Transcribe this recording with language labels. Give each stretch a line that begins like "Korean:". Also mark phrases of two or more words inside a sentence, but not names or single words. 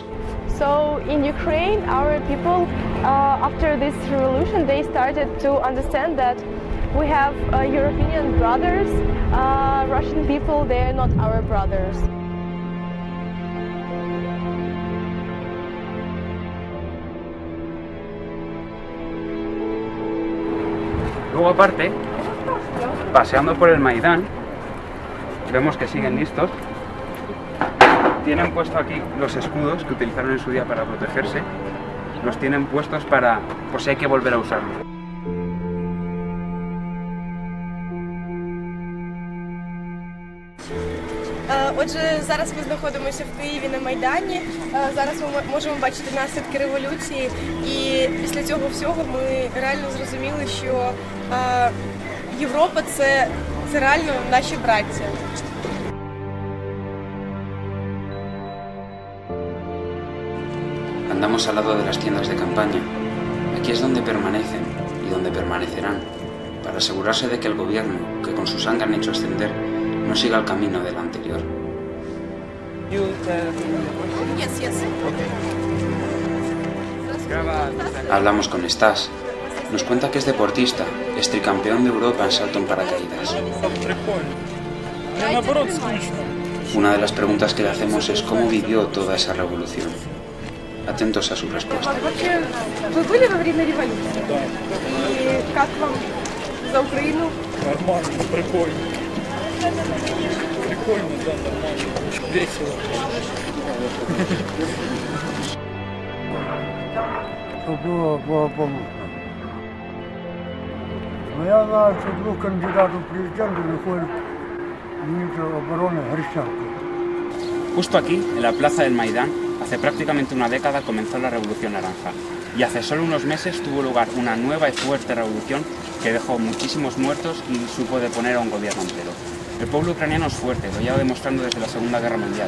English: So in Ukraine, our people, after this revolution, they started to understand that we have European brothers. Russian people, they are not our brothers.
Spanish: Luego aparte, paseando por el Maidán, vemos que siguen listos. Tienen puesto aquí los escudos que utilizaron en su día para protegerse. Los tienen puestos para, por si hay que volver a usarlos.
Ukrainian: Отже, зараз ми знаходимося в Києві на Майдані. Зараз ми можемо бачити наслідки революції. І після цього всього ми реально зрозуміли, що Європа – це реально наші браття.
Spanish: Andamos al lado de las tiendas de campaña. Aquí es donde permanecen y donde permanecerán, para asegurarse de que el gobierno, que con su sangre han hecho ascender, no siga el camino del anterior. Hablamos con Stas. Nos cuenta que es deportista, es tricampeón de Europa en salto en paracaídas. Una de las preguntas que le hacemos es cómo vivió toda esa revolución. Atentos a su respuesta.
Russian: Вы были во время революции? И как вам за Украину? Нормально, прикольно. Прикольно, да, нормально. Весело. Было благополучно. Но я знаю, что двух кандидатов в президенты выходит министр обороны Грищенко.
Spanish: Justo aquí, en la plaza del Maidán, hace prácticamente una década comenzó la Revolución Naranja y hace solo unos meses tuvo lugar una nueva y fuerte revolución que dejó muchísimos muertos y supo deponer a un gobierno entero. El pueblo ucraniano es fuerte, lo lleva demostrando desde la Segunda Guerra Mundial.